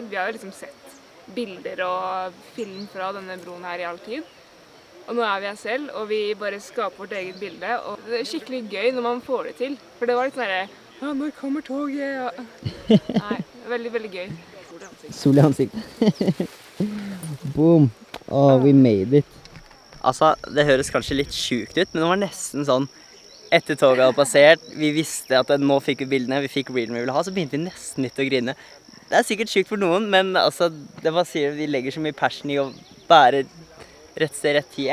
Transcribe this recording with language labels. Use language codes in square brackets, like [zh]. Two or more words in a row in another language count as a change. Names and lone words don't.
[no] Vi har jo liksom sett bilder og film fra denne broen her i all tid. Og nå er vi her selv, og vi bare skaper vårt eget bilde. Og det er skikkelig gøy når man får det til. For det var litt sånn der, ja, når kommer toget? Ja. Nei, veldig, veldig gøy. Sol i ansiktet. Boom. [en] Oh, we made it. [no] Altså, det høres kanskje litt sjukt ut, men det var nesten sånn, etter toget hadde passert, vi visste at nå fikk vi bildene, vi fikk reelen vi ville ha, så begynte vi nesten litt å grine. Det er sikkert sjukt for noen, men altså, det var sier vi legger så mye passion i å være rett sted, rett tid.